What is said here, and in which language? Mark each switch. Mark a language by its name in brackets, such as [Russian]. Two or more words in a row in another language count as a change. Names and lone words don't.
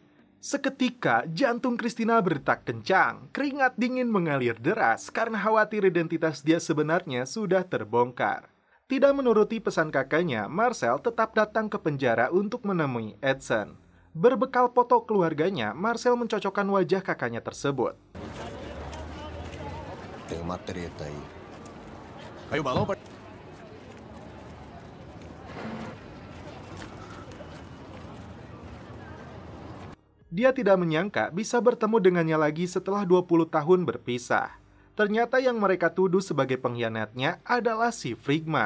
[Indonesian] Seketika, jantung Christina berdetak kencang, keringat dingin mengalir deras karena khawatir identitas dia sebenarnya sudah terbongkar. Tidak menuruti pesan kakaknya, Marcel tetap datang ke penjara untuk menemui Edson. Berbekal foto keluarganya, Marcel mencocokkan wajah kakaknya tersebut. [Portuguese] Tem uma treta aí. Aí o balão [Indonesian] Dia tidak menyangka bisa bertemu dengannya lagi setelah 20 tahun berpisah. Ternyata yang mereka tuduh sebagai pengkhianatnya adalah si Frigma.